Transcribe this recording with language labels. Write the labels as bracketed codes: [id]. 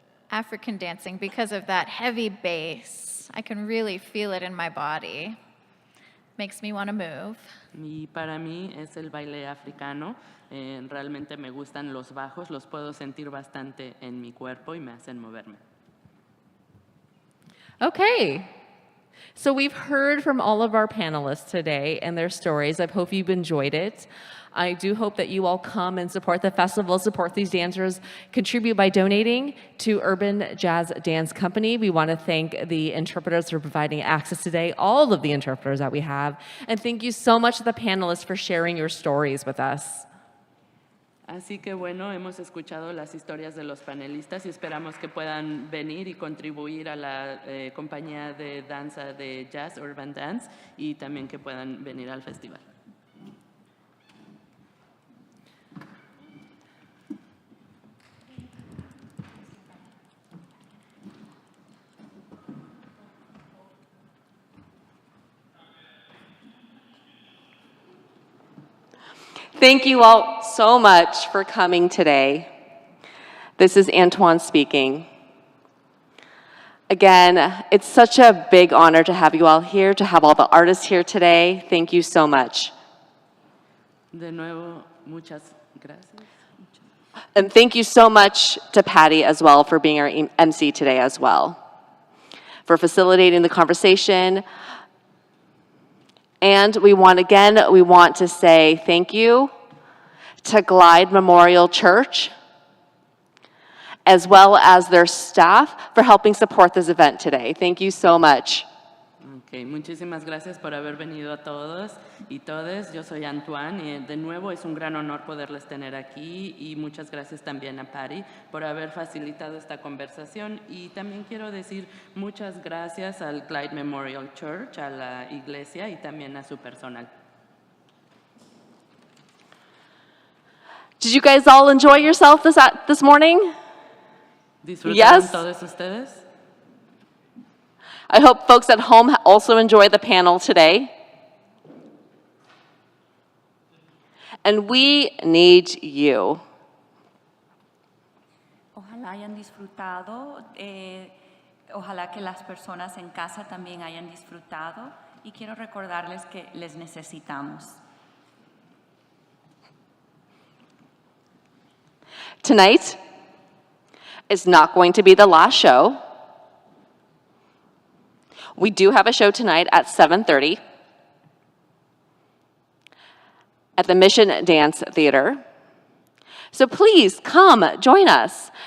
[en] African dancing because of that heavy bass. I can really feel it in my body. Makes me want to move. [es] Y para mí es el baile africano. Realmente me gustan los bajos, los puedo sentir bastante en mi cuerpo y me hacen moverme. [en] Okay. So we've heard from all of our panelists today and their stories. I hope you've enjoyed it. I do hope that you all come and support the festival, support these dancers, contribute by donating to Urban Jazz Dance Company. We want to thank the interpreters for providing access today, all of the interpreters that we have. And thank you so much to the panelists for sharing your stories with us. [es] Así que bueno, hemos escuchado las historias de los panelistas y esperamos que puedan venir y contribuir a la compañía de danza de jazz, Urban Dance, y también que puedan venir al festival. [en] Thank you all so much for coming today. This is Antoine speaking. Again, it's such a big honor to have you all here, to have all the artists here today. Thank you so much. [es] De nuevo, muchas gracias. [en] And thank you so much to Patty as well for being our MC today as well, for facilitating the conversation. And we want to say thank you to Glide Memorial Church, as well as their staff for helping support this event today. Thank you so much. [es] Okay, muchísimas gracias por haber venido a todos y todes. Yo soy Antoine y de nuevo es un gran honor poderles tener aquí y muchas gracias también a Patty por haber facilitado esta conversación y también quiero decir muchas gracias al Glide Memorial Church, a la iglesia y también a su personal. [en] Did you guys all enjoy yourself this morning? [es] ¿Disfrutaron [en] Yes. [es] todos ustedes? [en] I hope folks at home also enjoy the panel today. And we need you. [es] Ojalá hayan disfrutado, ojalá que las personas en casa también hayan disfrutado y quiero recordarles que les necesitamos. [en] Tonight is not going to be the last show. We do have a show tonight at 7:30 at the Mission Dance Theater. So please come join us